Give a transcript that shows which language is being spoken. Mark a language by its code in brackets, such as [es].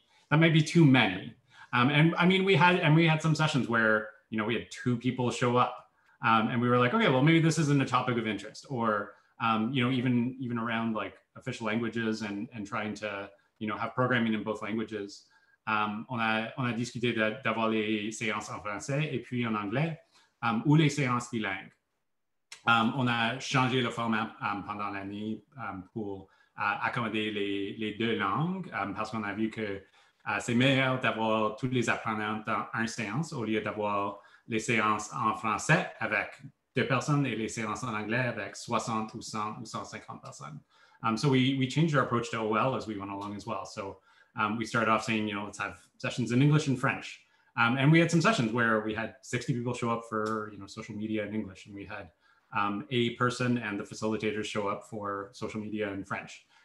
[en] That might be too many. And I mean, we had some sessions where, we had 2 people show up. And we were like, okay, well, maybe this isn't a topic of interest, or, even around like official languages and trying to, have programming in both languages. [fr] On a discuté d'avoir les séances en français et puis en anglais, ou les séances bilingues. On a changé le format pendant l'année pour accommoder les 2 langues, parce qu'on a vu que c'est meilleur d'avoir tous les apprenants dans une séance au lieu d'avoir les séances en français avec 2 personnes et les séances en anglais avec 60 ou 100 ou 150 personnes. [en] So we changed our approach to OL as we went along as well. So we started off saying, let's have sessions in English and French. And we had some sessions where we had 60 people show up for, social media in English, and we had a person and the facilitators show up for social media in French.